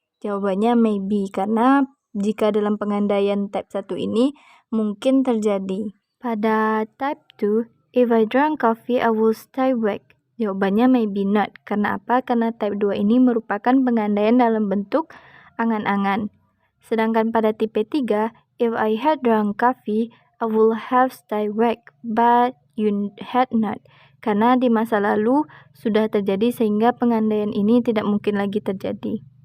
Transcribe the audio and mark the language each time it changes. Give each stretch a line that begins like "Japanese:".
Indonesian: Jawabannya maybe, karena jika dalam pengandaian type 1 ini mungkin terjadi. Pada type 2,
English: if I drink coffee, I will stay awake.
Indonesian: Jawabannya
English: maybe not.
Indonesian: Karena apa? Karena type 2 ini merupakan pengandaian dalam bentuk angan-angan. Sedangkan pada tipe 3,
English: if I had drunk coffee, I would have stayed awake, but you had not.
Indonesian: Karena di masa lalu sudah terjadi sehingga pengandaian ini tidak mungkin lagi terjadi.